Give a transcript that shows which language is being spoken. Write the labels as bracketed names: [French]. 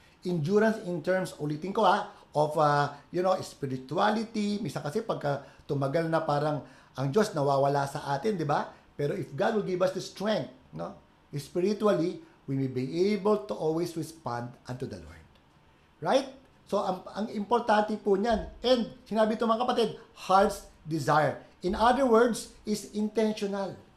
[English] Endurance in terms, [Filipino] ulitin ko [English] of, spirituality. [Filipino] Misa kasi pagka tumagal na parang ang Diyos nawawala sa atin, di ba? [English] Pero if God will give us the strength, no? Spiritually, we may be able to always respond unto the Lord. Right? [Filipino] So, ang importante po niyan. And, sinabi ito mga kapatid, heart's desire. [English] In other words, is intentional.